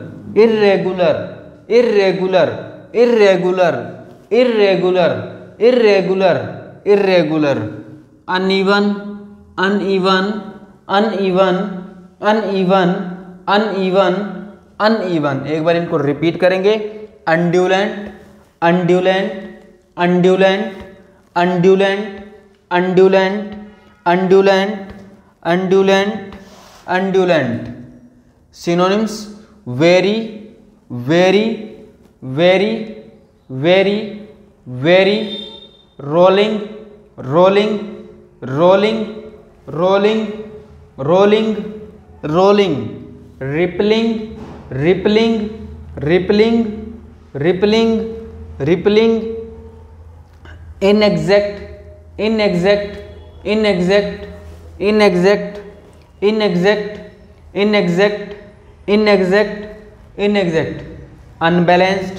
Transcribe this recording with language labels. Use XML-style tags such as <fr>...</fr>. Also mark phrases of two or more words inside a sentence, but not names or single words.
<en>irregular, irregular, irregular, irregular, irregular, irregular, uneven, uneven, uneven, uneven, uneven, uneven।</en> <hi>एक बार इनको रिपीट करेंगे,</hi> <en>undulate, undulate, undulate, undulate, undulate, undulate, undulate, undulate। synonyms very, very, very, very, very, rolling, rolling, rolling, rolling, rolling, rolling, rippling, rippling, rippling, rippling, rippling, inexact, inexact, inexact, inexact, inexact, inexact, inexact, inexact, unbalanced,</en>